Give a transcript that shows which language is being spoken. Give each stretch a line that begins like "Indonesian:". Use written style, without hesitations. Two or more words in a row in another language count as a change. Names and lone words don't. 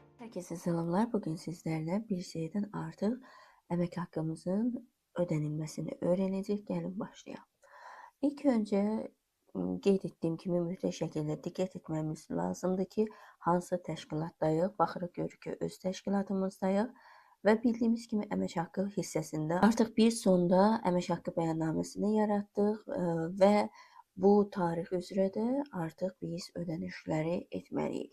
Turkish: Herkese selamlar. Bugün sizlerle bir şeyden artık emek hakkımızın ödenilmesini öğrenecek. Gelin başlayalım.
Azerbaijani: İlk önce qeyd etdiyim kimi mütləq şəkildə diqqət etmemiz lazımdır ki, hansı təşkilatdayıq. Baxırıq görürük ki, öz təşkilatımızdayıq və bildiyimiz kimi əmək haqqı hissəsində artıq bir sonda əmək haqqı bəyannaməsini yaratdıq və bu tarix üzrə də artıq biz ödənişləri etməliyik.